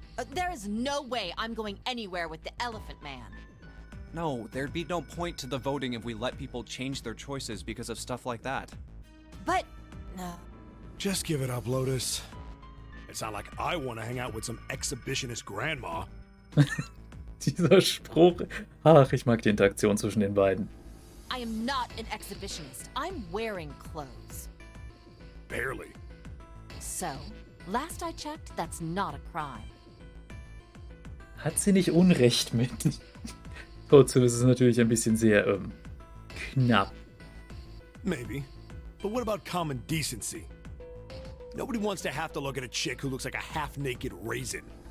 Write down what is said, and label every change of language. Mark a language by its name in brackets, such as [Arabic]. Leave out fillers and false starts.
[English] There is no way I'm going anywhere with the Elephant Man. No, there'd be no point to the voting if we let people change their choices because of stuff like that. But... no. Just give it up, Lotus. It's not like I want to hang out with some exhibitionist grandma. [German] Dieser Spruch. Ach, ich mag die Interaktion zwischen den beiden. [English] I am not an exhibitionist. I'm wearing clothes. Barely. So, last I checked, that's not a crime. [German] Hat sie nicht Unrecht mit. Trotzdem ist es natürlich ein bisschen sehr knapp. [English] Maybe. But what about common decency? Nobody wants to have to look at a chick who looks like a half-naked raisin.